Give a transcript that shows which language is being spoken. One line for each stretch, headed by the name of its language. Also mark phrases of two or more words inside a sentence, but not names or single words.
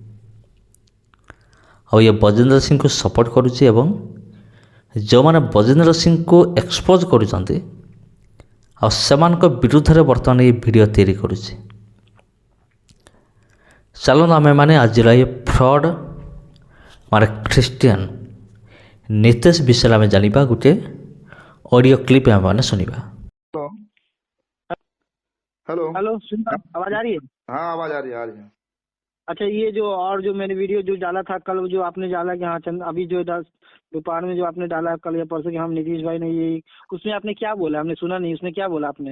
Odia: ଆଉ ଇଏ ବଜେନ୍ଦ୍ର ସିଂକୁ ସପୋର୍ଟ କରୁଛି ଏବଂ ଯେଉଁମାନେ ବଜେନ୍ଦ୍ର ସିଂକୁ ଏକ୍ସପୋଜ୍ କରୁଛନ୍ତି ଆଉ ସେମାନଙ୍କ ବିରୁଦ୍ଧରେ ବର୍ତ୍ତମାନ ଏ ଭିଡ଼ିଓ ତିଆରି କରୁଛି। ଚାଲନ୍ତୁ ଆମେମାନେ ଆଜିର ଏ
English: fraud Christian
Odia: ନିତେଶ ବିଷୟରେ ଆମେ ଜାଣିବା। ଗୋଟିଏ
English: audio clip
Odia: ଆମେମାନେ ଶୁଣିବା।
Hindi: हेलो हेलो सुन, आवाज आ रही है? हाँ, आवाज आ रही है। अच्छा, ये जो मैंने वीडियो जो डाला था कल, जो आपने डाला कि हाँ अभी जो दोपहर में जो आपने डाला कल या परसों कि हम नीतीश भाई ने ये, उसमें आपने क्या बोला? हमने सुना नहीं, उसमें क्या बोला आपने?